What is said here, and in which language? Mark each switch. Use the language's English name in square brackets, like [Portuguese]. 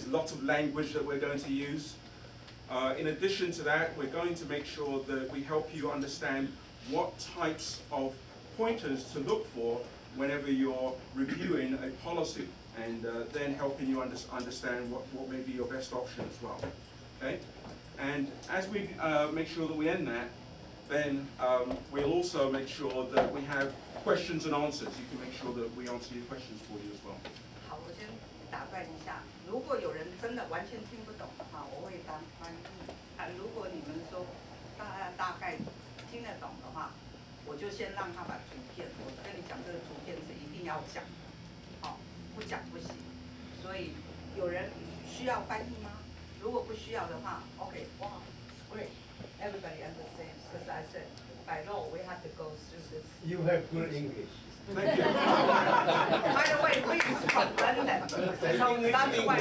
[English] There's lots of language that we're going to use. In addition to that, we're going to make sure that we help you understand what types of pointers to look for whenever you're reviewing a policy, and then helping you understand what may be your best option as well. Okay? And as we make sure that we end that, then we'll also make sure that we have questions and answers. You can make sure that we answer your questions for you as well. [Chinese] 好，我先打断一下，如果有人真的完全听不懂的话，我会当翻译。如果你们说大概听得懂的话，我就先让他把图片，我跟你讲，这个图片是一定要讲，好，不讲不行。所以有人需要翻译吗？如果不需要的话 ，OK， 哇 ，great。 [English] Everybody understands, because I said, by law, we have to go through this. You have good English. Thank you. By the way, we is from London, so that's why